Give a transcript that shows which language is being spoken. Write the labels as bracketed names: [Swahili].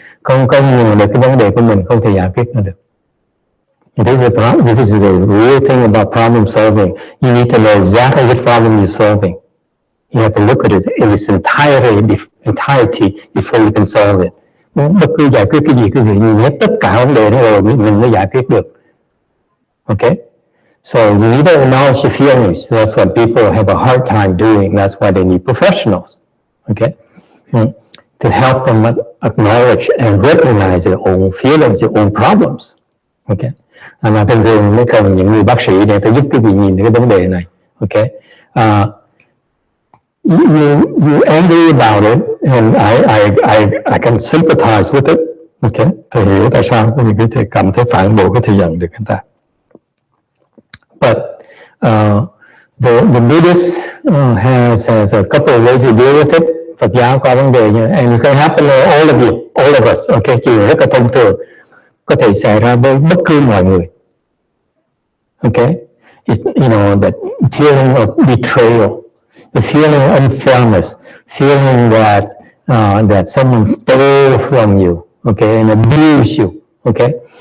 [Vietnamese] Không công nhận được cái vấn đề của mình không thể giải quyết nó được. [English] This is the real thing about problem solving. You need to know exactly which problem you're solving. You have to look at it in its entirety before you can solve it. [Vietnamese] Bất cứ giải quyết cái gì, quý vị nhìn hết tất cả vấn đề đó rồi mình mới giải quyết được. [English] Okay? So you need to acknowledge your feelings. That's what people have a hard time doing. That's why they need professionals. Okay? To help them acknowledge and recognize their own feelings, their own problems. Okay? [Vietnamese] Mà thường thường mới cần những người bác sĩ để giúp quý vị nhìn cái vấn đề này. [English] Okay? You angry about it, and I can sympathize with it. Okay? [Vietnamese] Thầy hiểu tại sao quý vị có thể cảm thấy phản bội, có thể giận được người ta. [English] But the Buddhist has a couple of ways to deal with it. [Vietnamese] Phật giáo có vấn đề như, [English] and it's going to happen to all of you, all of us. Okay? [Vietnamese] Chỉ rất là thông thường, có thể xảy ra với bất cứ mọi người. [English] Okay? It's, that feeling of betrayal, the feeling of unfairness, feeling that someone stole from you, okay, and abuse you, okay?